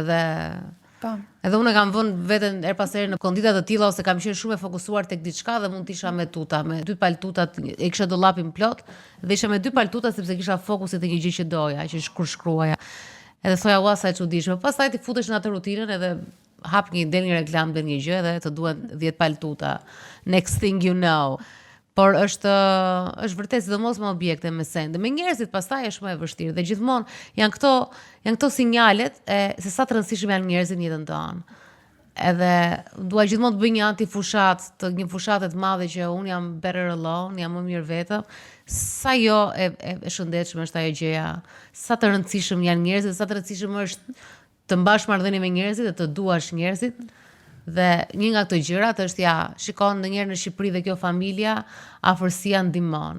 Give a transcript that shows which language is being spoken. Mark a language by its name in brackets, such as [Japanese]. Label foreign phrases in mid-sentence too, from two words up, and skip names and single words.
[Albanian] Edhe unë kam vënë veten her pas here në kondita të tilla, ose kam qenë shumë e fokusuar tek diçka dhe mund të isha me tuta, me 2 paltuta, e kisha dollapin plot dhe isha me 2 paltuta sepse kisha fokusin te një gjë që doja, që kur shkruaja. Edhe thoja ua sa e çuditshme. Pastaj ti futesh në atë rutinën edhe hap del një reklam, del një gjë edhe të duhen 10 paltuta. [English] Next thing you know. [Albanian] Por është vërtet sidomos me objekte, me sende, me njerëzit pastaj është më e vështirë dhe gjithmonë janë këto sinjalet se sa të rëndësishëm janë njerëzit në jetën tonë. Edhe dua gjithmonë të bëj një një fushatë të madhe që unë jam [English] better alone, [Albanian] jam më mirë vetëm. Sa jo e shëndetshme është ajo gjëja, sa të rëndësishëm janë njerëzit, sa të rëndësishëm është të mbash marrëdhënie me njerëzit dhe të duash njerëzit. Dhe një nga këto gjërat është shikon ndonjëherë në Shqipëri dhe kjo familja, afërsia ndihmon.